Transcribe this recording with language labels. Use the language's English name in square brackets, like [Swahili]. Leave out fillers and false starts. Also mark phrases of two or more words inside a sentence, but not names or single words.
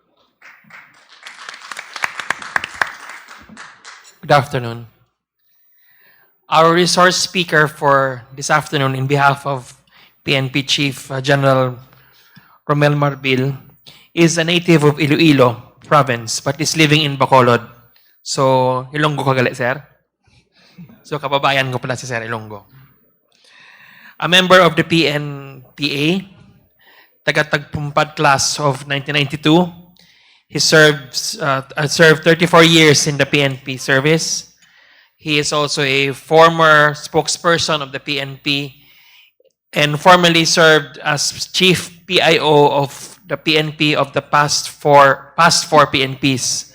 [English] Good afternoon. Our resource speaker for this afternoon, in behalf of PNP Chief General Rommel Marbil, is a native of Iloilo province but is living in Bacolod. [Hiligaynon] So, Ilonggo ka gali, sir? [Filipino] So, kababayan ko pala si Sir Ilonggo. [English] A member of the PNPA, taga-tagpumpad class of 1992. He served 34 years in the PNP service. He is also a former spokesperson of the PNP and formerly served as chief PIO of the PNP of the past four PNPs.